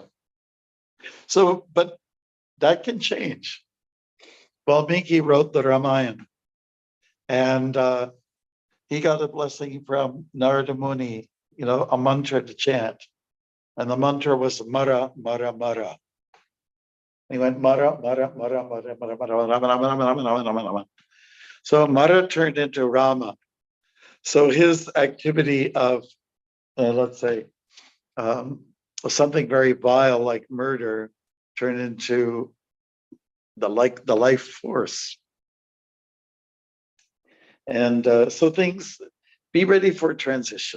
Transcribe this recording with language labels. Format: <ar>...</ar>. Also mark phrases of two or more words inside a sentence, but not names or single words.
<en>So, but that can change. Valmiki wrote the Ramayana, and he got a blessing from Narada Muni, a mantra to chant. And the mantra was Mara, Mara, Mara. He went Mara, Mara, Mara, Mara, Mara, Mara, Mara, Mara. So Mara turned into Rama. So his activity of, let's say, something very vile like murder turned into the life force. And so be ready for transition.</en>